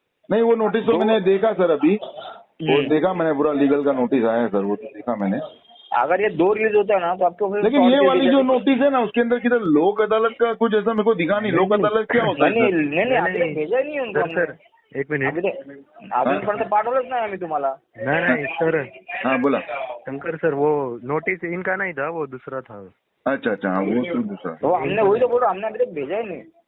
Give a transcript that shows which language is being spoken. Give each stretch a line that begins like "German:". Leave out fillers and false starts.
Hindi: नहीं वो नोटिस तो मैंने देखा सर, अभी वो देखा मैंने, पूरा लीगल का नोटिस आया है सर, वो तो देखा मैंने। अगर ये 2 रिलीज होता है ना तो आपको फिर, लेकिन ये वाली जो नोटिस है ना उसके अंदर किधर लोक अदालत का कुछ ऐसा मेरे को दिखा नहीं। लोक अदालत क्या होता है? नहीं अभी तक भेजा ही नहीं उनको हमने। एक मिनिट,
Marathi: अजूनपर्यंत पाठवलंच नाही आम्ही तुम्हाला।
Hindi: नहीं सर, हाँ बोला शंकर सर, वो नोटिस इनका नहीं था, वो दूसरा था। अच्छा हाँ, वो तो दूसरा। तो हमने वही तो बोल रहा, हमने अभी तक भेजा ही नहीं।